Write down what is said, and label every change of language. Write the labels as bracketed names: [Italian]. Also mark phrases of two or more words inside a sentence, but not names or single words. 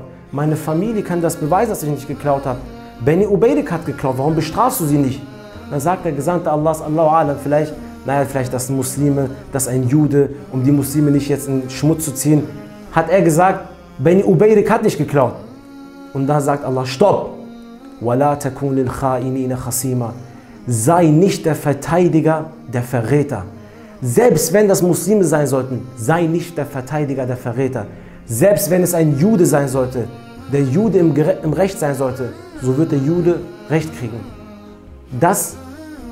[German] Meine Familie kann das beweisen, dass ich nicht geklaut habe. Beni Ubayrik hat geklaut, warum bestrafst du sie nicht? Dann sagt der Gesandte Allahs, [Arabic] الله أعلم, [German] vielleicht das sind Muslime, das ist ein Jude, um die Muslime nicht jetzt in den Schmutz zu ziehen. Hat er gesagt, Beni Ubayrik hat nicht geklaut. Und da sagt Allah: Stopp! [Arabic] وَلَا تَكُنْ لِلْخَائِنِينَ خَصِيمًا. [German] Sei nicht der Verteidiger, der Verräter. Selbst wenn das Muslime sein sollten, sei nicht der Verteidiger, der Verräter. Selbst wenn es ein Jude sein sollte, der Jude im Recht sein sollte, so wird der Jude Recht kriegen.